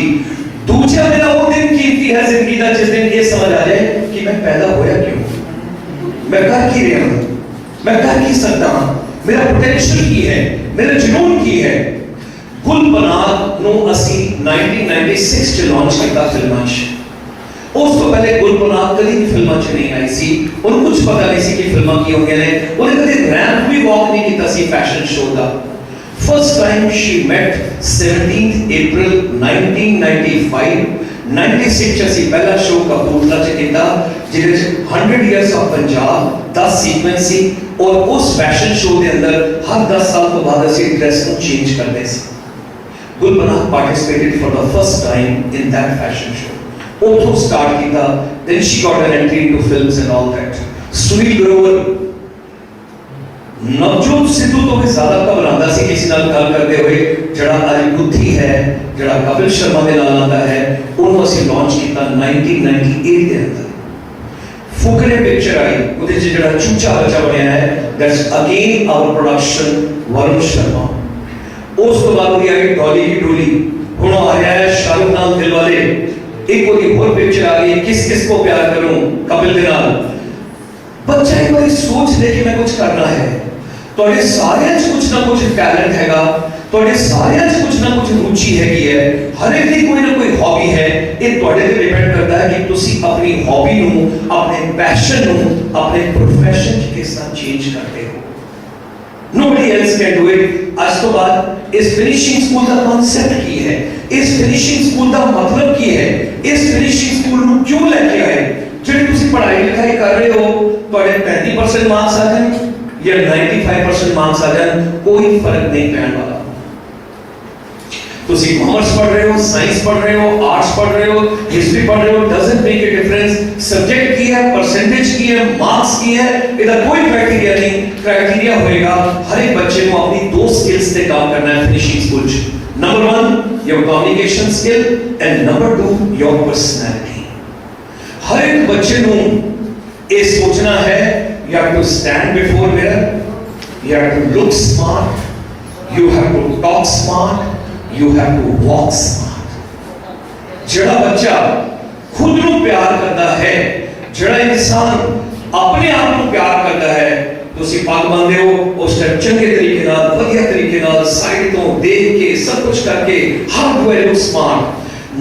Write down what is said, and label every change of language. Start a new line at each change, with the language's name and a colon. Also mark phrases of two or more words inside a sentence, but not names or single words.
Punjabi: ਦੂਸਰਾ ਮੇਰਾ ਵੋ ਦਿਨ ਕੀਮਤੀ ਹੈ ਜ਼ਿੰਦਗੀ ਕਾ ਜਿਸ ਦਿਨ ਯੇ ਸਮਝ ਆ ਜਾਏ ਕਿ ਮੈਂ ਪੈਦਾ ਹੋਯਾ ਕਿਉਂ, ਮੈਂ ਕਰ ਕੀ ਰਹਾ ਹੂੰ, ਮੈਂ ਕਰ ਕੀ ਸਕਤਾ ਹੂੰ, ਮੇਰਾ ਪੋਟੈਂਸ਼ੀਅਲ ਕੀ ਹੈ, ਮੇਰਾ ਜਨੂੰਨ ਕੀ ਹੈ। ਗੁਲਪਨਾਗ ਨੂੰ ਅਸੀਂ 1996 'ਚ ਲਾਂਚ ਕੀਆ ਫ਼ਿਲਮਾਂ 'ਚ। ਉਸ ਤੋ ਪਹਿਲੇ ਗੁਲਪਨਾਗ ਕਭੀ ਭੀ ਫ਼ਿਲਮਾਂ 'ਚ ਨਹੀਂ ਆਈ ਸੀ, ਉਨ ਕੁਛ ਪਤਾ ਨਹੀਂ ਸੀ ਕਿ ਫ਼ਿਲਮਾਂ ਕੀ ਹੋਂਗੇ ਨੇ। ਉਨ੍ਹੇਂ ਕਭੀ ਰੈਂਪ ਭੀ ਵਾਕ ਨਹੀਂ ਕੀਆ ਸੀ ਫ਼ੈਸ਼ਨ ਸ਼ੋ ਕਾ।
English: First time she met
Punjabi: 17th April 1995 96 ਅਸੀਂ ਪਹਿਲਾ ਸ਼ੋ ਕਪੂਰਥਲਾ ਚ ਕੀਤਾ, ਜਿਹਦੇ ਚ 100
English: years of
Punjabi: ਪੰਜਾਬ 10 ਸੀਕੁਐਂਸ ਸੀ, ਔਰ ਉਸ ਫ਼ੈਸ਼ਨ ਸ਼ੋ ਦੇ ਅੰਦਰ ਹਰ 10 ਸਾਲ ਤੋਂ ਬਾਅਦ ਅਸੀਂ ਡਰੈਸ ਨੂੰ ਚੇਂਜ ਕਰਦੇ ਸੀ।
English: ਗੁਲਪਨਾਗ participated for the first time in that fashion show।
Punjabi: ਉਥੋਂ ਸਟਾਰਟ ਕੀਤਾ,
English: then she got an entry into films and all that।
Punjabi: ਸੁਨੀਲ ਗ੍ਰੋਵਰ ਨਵਜੋਤ ਸਿੱਧੂ ਤੋ ਭੀ ਜ਼ਿਆਦਾ ਘਬਰਾਂਦਾ ਸੀ ਕਿਸੀ ਨਾਲ ਗੱਲ ਕਰਤੇ ਹੁਏ। ਜੜਾ ਅੱਜ ਬੁੱਧੀ ਹੈ, ਜੜਾ ਕਪਿਲ ਸ਼ਰਮਾ ਕੇ ਨਾਲ ਆਂਦਾ ਹੈ, ਉਨ੍ਹੋਂਨੇ ਅਸੀਂ ਲਾਂਚ ਕੀਆ 1998 ਕੇ ਅੰਦਰ। ਫੁਕਰੇ ਪਿਕਚਰ ਆਈ, ਉਹਦੇ 'ਚ ਜੜਾ ਚੂਚਾ ਬੱਚਾ ਬਣਿਆ ਹੈ,
English: that's again our production
Punjabi: ਵਰੁਣ ਸ਼ਰਮਾ। ਉਸ ਤੋ ਬਾਅਦ ਉਹਦੀ ਆਈ ਡੌਲੀ ਕੀ ਡੋਲੀ, ਹੁਣ ਆ ਰਹਾ ਹੈ ਸ਼ਾਹਰੁਖ ਨਾਲ ਦਿਲਵਾਲੇ। ਏਕ ਉਹਦੀ ਹੋਰ ਪਿਕਚਰ ਆ ਰਹੀ ਹੈ ਕਿਸ ਕਿਸ ਕੋ ਪਿਆਰ ਕਰੂੰ ਕਪਿਲ ਦੇ ਨਾਲ। ਬੱਚਾ ਏਕ ਬਾਰ ਸੋਚ ਲੇ ਕਿ ਮੈਂ ਕੁਛ ਕਰਨਾ ਹੈ। ਤੁਹਾਡੇ ਸਾਰਿਆਂ 'ਚ ਕੁਝ ਨਾ ਕੁਝ ਟੈਲੈਂਟ ਹੈਗਾ, ਤੁਹਾਡੇ ਸਾਰਿਆਂ 'ਚ ਕੁਝ ਨਾ ਕੁਝ ਰੁਚੀ ਹੈਗੀ ਹੈ, ਹਰ ਇੱਕ ਦੀ ਕੋਈ ਨਾ ਕੋਈ ਹੌਬੀ ਹੈ। ਇਹ ਤੁਹਾਡੇ ਤੇ ਡਿਪੈਂਡ ਕਰਦਾ ਹੈ ਕਿ ਤੁਸੀਂ ਆਪਣੀ ਹੌਬੀ ਨੂੰ, ਆਪਣੇ ਪੈਸ਼ਨ ਨੂੰ ਆਪਣੇ ਪ੍ਰੋਫੈਸ਼ਨ 'ਚ ਕਿਸ ਤਰ੍ਹਾਂ ਚੇਂਜ ਕਰਦੇ ਹੋ।
English: Nobody else can do it।
Punjabi: ਅੱਜ ਤੋਂ ਬਾਅਦ ਇਸ ਫਿਨਿਸ਼ਿੰਗ ਸਕੂਲ ਦਾ ਕਨਸੈਪਟ ਕੀ ਹੈ, ਇਸ ਫਿਨਿਸ਼ਿੰਗ ਸਕੂਲ ਦਾ ਮਤਲਬ ਕੀ ਹੈ, ਇਸ ਫਿਨਿਸ਼ਿੰਗ ਸਕੂਲ ਨੂੰ ਕਿਉਂ ਲੈ ਕੇ ਆਏ। ਜਿਹੜੀ ਤੁਸੀਂ ਪੜ੍ਹਾਈ ਲਿਖਾਈ ਕਰ ਰਹੇ ਹੋ, ਤੁਹਾਡੇ 35% ਮਾਰਕਸ ਆ ਜਾਣ ਯਾ 95% ਮਾਰਕਸ ਆ ਜਾਏ, ਕੋਈ ਫ਼ਰਕ ਨਹੀਂ ਪੈਣ ਵਾਲਾ। ਤੁਸੀਂ ਕਾਮਰਸ ਪੜ੍ਹ ਰਹੇ ਹੋ, ਸਾਇੰਸ ਪੜ੍ਹ ਰਹੇ ਹੋ, ਆਰਟਸ ਪੜ੍ਹ ਰਹੇ ਹੋ, ਹਿਸਟਰੀ ਪੜ੍ਹ ਰਹੇ ਹੋ,
English: doesn't make a difference.
Punjabi: ਸਬਜੈਕਟ ਕੀ ਹੈ, ਪਰਸੈਂਟੇਜ ਕੀ ਹੈ, ਮਾਰਕਸ ਕੀ ਹੈ, ਇਸਕਾ ਕੋਈ ਕ੍ਰਾਈਟੇਰੀਆ ਨਹੀਂ। ਕ੍ਰਾਈਟੇਰੀਆ ਹੋਏਗਾ ਹਰ ਏਕ ਬੱਚੇ ਕੋ ਅਪਨੀ 2 ਸਕਿੱਲਸ ਪੇ ਕਾਮ ਕਰਨਾ ਹੈ ਫਿਨਿਸ਼ਿੰਗ ਸਕੂਲ 'ਚ।
English: number 1 your communication skill and number 2 your personality.
Punjabi: ਹਰ ਏਕ ਬੱਚੇ ਕੋ ਯੇ ਸੋਚਨਾ ਹੈ
English: you have to stand before mirror, you have to look smart, you have to talk smart, you have to walk smart।
Punjabi: ਜੜਾ ਬੱਚਾ ਖ਼ੁਦ ਕੋ ਪਿਆਰ ਕਰਤਾ ਹੈ, ਜੜਾ ਇਨਸਾਨ ਅਪਨੇ ਆਪ ਕੋ ਪਿਆਰ ਕਰਤਾ ਹੈ, ਤੁਸੀਂ ਪੱਗ ਬੰਨ੍ਹੇ ਹੋ ਉਸ ਟਾਈਮ ਚੰਗੇ ਤਰੀਕੇ ਨਾਲ, ਵਧੀਆ ਤਰੀਕੇ ਨਾਲ, ਸਾਈਡ ਤੋ ਦੇਖ ਕੇ ਸਭ ਕੁਛ ਕਰਕੇ
English: how do I look smart.